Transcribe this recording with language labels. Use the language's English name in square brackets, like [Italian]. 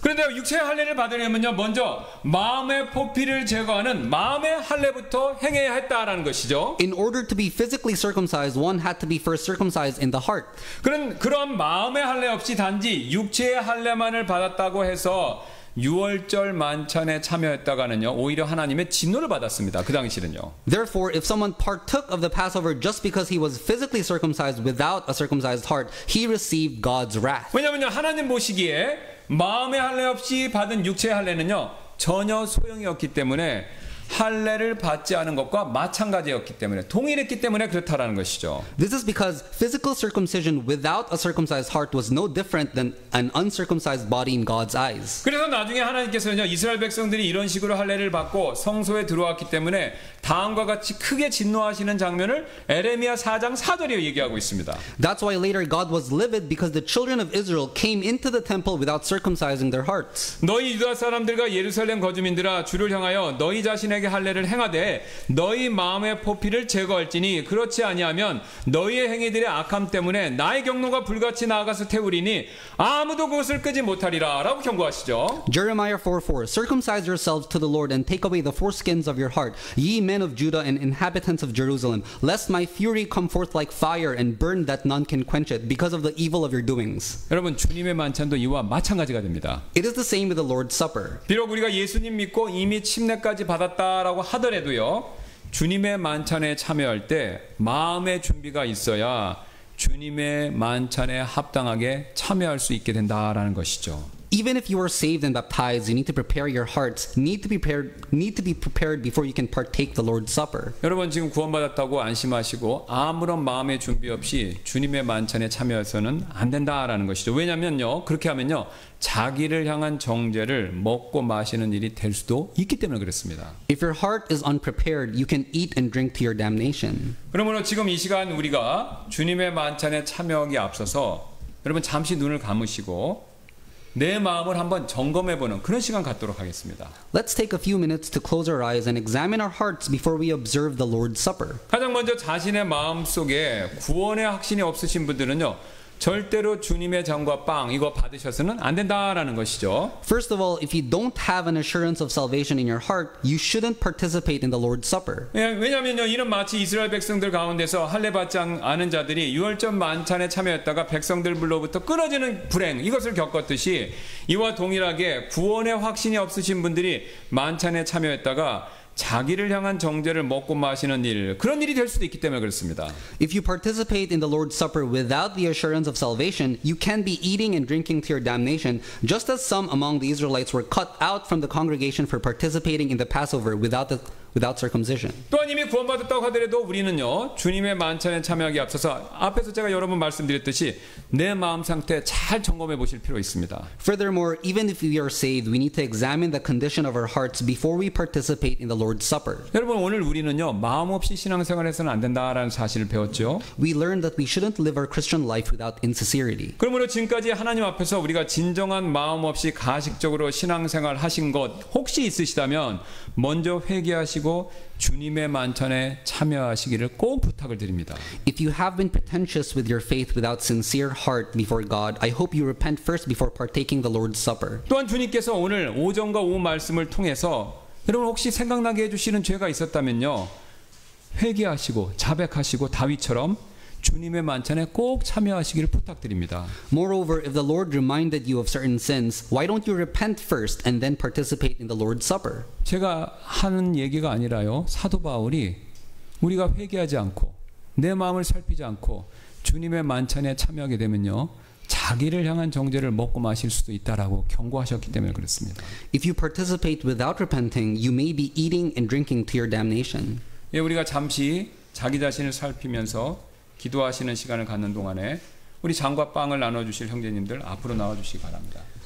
[Korean] 그런데 육체의 할례를 받으려면요 먼저 마음의 포피를 제거하는 마음의 할례부터 행해야 했다라는 것이죠. [English] In order to be physically circumcised, one had to be first circumcised in the heart. [Korean] 그런 마음의 할례 없이 단지 육체의 할례만을 받았다고 해서 유월절 만찬에 참여했다가는요 오히려 하나님의 진노를 받았습니다. 그 당시는요. [English] Therefore, if someone partook of the Passover just because he was physically circumcised without a circumcised heart, he received God's wrath. [Korean] 왜냐하면요 하나님 보시기에 마음의 할례 없이 받은 육체의 할례는요 전혀 소용이 없기 때문에 할례를 받지 않은 것과 마찬가지였기 때문에 동일했기 때문에 그렇다라는 것이죠. [English] This is because physical circumcision without a circumcised heart was no different than an uncircumcised body in God's eyes. [Korean] 그래서 나중에 하나님께서는요 이스라엘 백성들이 이런 식으로 할례를 받고 성소에 들어왔기 때문에 다음과 같이 크게 진노하시는 장면을 에레미야 4장 4절에 얘기하고 있습니다. [English] That's why later God was livid because the children of Israel came into the temple without circumcising their hearts. [Korean] 너희 유다 사람들과 예루살렘 거주민들아 주를 향하여 너희 자신에게 할례를 행하되 너희 마음의 포피를 제거할지니 그렇지 아니하면 너희의 행위들의 악함 때문에 나의 경노가 불같이 나아가서 태우리니 아무도 그것을 끄지 못하리라 라고 경고하시죠. [English] Jeremiah 4:4 Circumcise yourselves to the Lord and take away the foreskins of your heart, ye men of Judah and inhabitants of Jerusalem, lest my fury come forth like fire and burn that none can quench it because of the evil of your doings. [Korean] 여러분 주님의 만찬도 이와 마찬가지가 됩니다. [English] It is the same with the Lord's Supper. [Korean] 비록 우리가 예수님 믿고 이미 침례까지 받았다라고 하더라도요 주님의 만찬에 참여할 때 마음의 준비가 있어야 주님의 만찬에 합당하게 참여할 수 있게 된다라는 것이죠. [English] Even if you are saved and baptized, you need to prepare your hearts. Need to be prepared before you can partake the Lord's Supper. [Korean] 여러분 지금 구원받았다고 안심하시고 아무런 마음의 준비 없이 주님의 만찬에 참여해서는 안 된다라는 것이죠. 왜냐면요 그렇게 하면요 자기를 향한 정죄를 먹고 마시는 일이 될 수도 있기 때문에 그렇습니다. [English] If your heart is unprepared, you can eat and drink to your damnation. [Korean] 그러므로 지금 이 시간 우리가 주님의 만찬에 참여하기에 앞서서 여러분 잠시 눈을 감으시고 내 마음을 한번 점검해보는 그런 시간 갖도록 하겠습니다. [English] Let's take a few minutes to close our eyes and examine our hearts before we observe the Lord's Supper. [Korean] 가장 먼저 자신의 마음 속에 구원의 확신이 없으신 분들은요 절대로 주님의 잔과 빵 이거 받으셔서는 안 된다라는 것이죠. [English] First of all, if you don't have an assurance of salvation in your heart, you shouldn't participate in the Lord's Supper. [Korean] 왜냐하면요, 이는 마치 이스라엘 백성들 가운데서 할례 받지 않은 자들이 유월절 만찬에 참여했다가 백성들로부터 끊어지는 불행 이것을 겪었듯이 이와 동일하게 구원의 확신이 없으신 분들이 만찬에 참여했다가 자기를 향한 정죄를 먹고 마시는 일, 그런 일이 될 수도 있기 때문에 그렇습니다. [English] If you participate in the Lord's Supper without the assurance of salvation, you can be eating and drinking to your damnation, just as some among the Israelites were cut out from the congregation for participating in the Passover without circumcision. [Korean] 또한 이미 구원받았다고 하더라도 우리는요, 주님의 만찬에 참여하기 앞서서 앞에서 제가 여러 번 말씀드렸듯이 내 마음 상태 잘 점검해 보실 필요가 있습니다. [English] Furthermore, even if we are saved, we need to examine the condition of our hearts before we participate in the Lord's Supper. [Korean] 여러분, 오늘 우리는요, 마음 없이 신앙생활해서는 안 된다라는 사실을 배웠죠. [English] We learned that we shouldn't live our Christian life without insincerity. [Korean] 그러므로 지금까지 하나님 앞에서 우리가 진정한 마음 없이 가식적으로 신앙생활 하신 것 혹시 있으시다면 먼저 회개하시고 주님의 만찬에 참여하시기를 꼭 부탁을 드립니다. [English] If you have been pretentious with your faith without sincere heart before God, I hope you repent first before partaking the Lord's Supper. [Korean] 또한 주님께서 오늘 오전과 오후 말씀을 통해서 여러분 혹시 생각나게 해주시는 죄가 있었다면요, 회개하시고 자백하시고 다윗처럼 주님의 만찬에 꼭 참여하시기를 부탁드립니다. [English] Moreover, if the Lord reminded you of certain sins, why don't you repent first and then participate in the Lord's Supper? [Korean] 제가 하는 얘기가 아니라요, 사도 바울이 우리가 회개하지 않고 내 마음을 살피지 않고 주님의 만찬에 참여하게 되면요, 자기를 향한 정죄를 먹고 마실 수도 있다라고 경고하셨기 때문에 그렇습니다. [English] If you participate without repenting, you may be eating and drinking to your damnation. [Korean] 예, 우리가 잠시 자기 자신을 살피면서 기도하시는 시간을 갖는 동안에 우리 잔과 빵을 나눠주실 형제님들 앞으로 나와주시기 바랍니다.